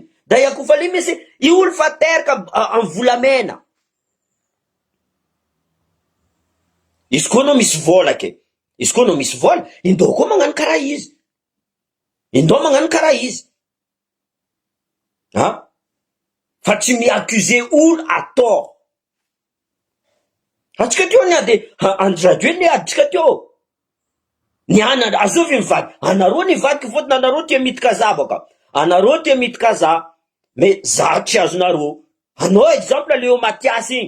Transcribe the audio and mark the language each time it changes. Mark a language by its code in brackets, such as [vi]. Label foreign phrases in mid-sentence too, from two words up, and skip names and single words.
[mg] Daya Kofale misy, i olo fa teraka en volamena. Izy koa no misy vola ke. Izy koa no misy vola, indao koa magnano karaha izy. Indao magnano karaha izy. Fa tsy mi-accuser olo [fr] à tort. [mg] Atsika teo niady andradio niaditsika teo. Niana azovy mivady. Anareo nivadiky fotony anareo tia mitika za baka. Anareo tia mitika za. Mais za tsy azonareo. Anao exemple Léo Mathias igny.